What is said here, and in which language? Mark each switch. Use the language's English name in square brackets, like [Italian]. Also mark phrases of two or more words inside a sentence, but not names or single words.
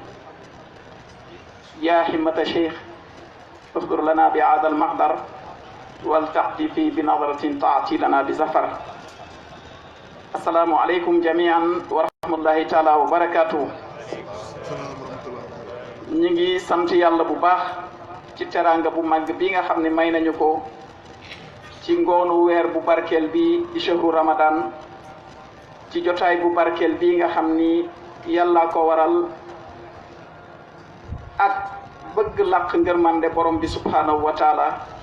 [Arabic] يا حمة الشيخ اغفر لنا بهذا المحضر ولتعطفي بنظرة تعطي لنا بزفر. السلام عليكم جميعا ورحمة الله تعالى وبركاته. [Wolof] ñu ngi sant yàlla bu baax ci teranga bu mag bi nga xamne may nañu ko ci ngonu weer bu barkel bi di [Arabic] شهر رمضان [Wolof] ci jotaay bu barkel bi nga xamni yalla ko waral ak bëgg laq ngërmande borom bi [Arabic] سبحانه وتعالى